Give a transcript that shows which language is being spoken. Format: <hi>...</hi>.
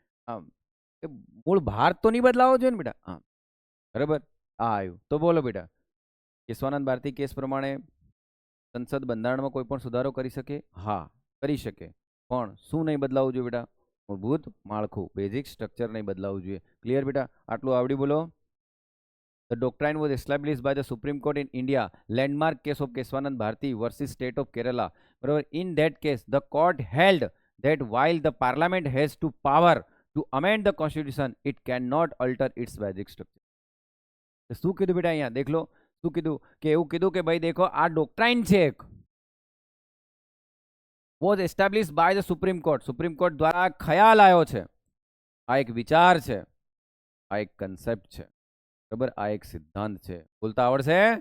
<gu>આમ મૂળ ભારત તો નહીં બદલાવો જોઈએ ને બેટા. હા બરાબર. આ આવ્યું તો બોલો બેટા, કેશવાનંદ ભારતી કેસ પ્રમાણે સંસદ બંધારણમાં કોઈ પણ સુધારો કરી શકે? હા કરી શકે, પણ શું નહીં બદલાવવું જોઈએ બેટા? મૂળભૂત માળખું, બેઝિક સ્ટ્રક્ચર નહીં બદલાવવું જોઈએ. ક્લિયર બેટા? આટલું આવડી બોલો.</gu> <en>The doctrine was established by the Supreme Court in India. Landmark case of Keswanand Bharati versus State of Kerala. In that case, the court held that while the parliament has to power to amend the constitution, it cannot alter its basic structure.</en> <gu>શું કીધું બેટા અહીંયા? દેખ લો શું કીધું? કે એવું કીધું કે ભાઈ દેખો આ ડોક્ટ્રાઇન છે એક,</gu> <en>was established by the Supreme Court.</en> <gu>Supreme court દ્વારા ખ્યાલ આવ્યો છે. આ એક વિચાર છે, આ એક કન્સેપ્ટ છે. બરાબર. આ એક સિદ્ધાંત છે. બોલતા આવડશે?</gu>